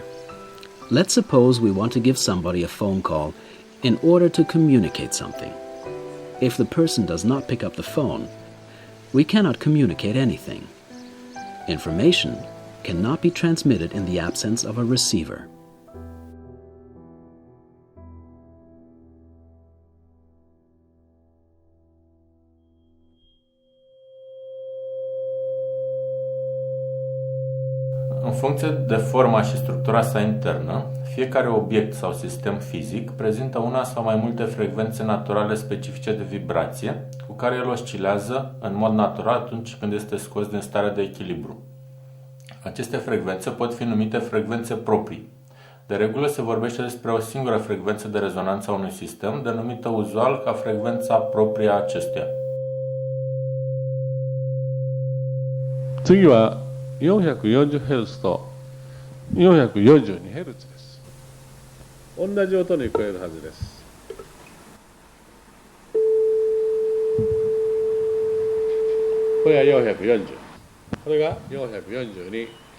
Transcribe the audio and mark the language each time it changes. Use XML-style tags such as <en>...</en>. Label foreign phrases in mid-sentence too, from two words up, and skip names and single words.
<en>Let's suppose we want to give somebody a phone call in order to communicate something. If the person does not pick up the phone, we cannot communicate anything. Information cannot be transmitted in the absence of a receiver.</en> <ro>În funcție de forma și structura sa internă, fiecare obiect sau sistem fizic prezintă una sau mai multe frecvențe naturale specifice de vibrație, cu care el oscilează în mod natural atunci când este scos din starea de echilibru. Aceste frecvențe pot fi numite frecvențe proprii. De regulă se vorbește despre o singură frecvență de rezonanță a unui sistem, denumită uzual ca frecvența proprie a acestuia.</ro> <ja>次は 440Hz と 442Hz です。同じ音に聞こえるはずです。これが440、これが442。</ja>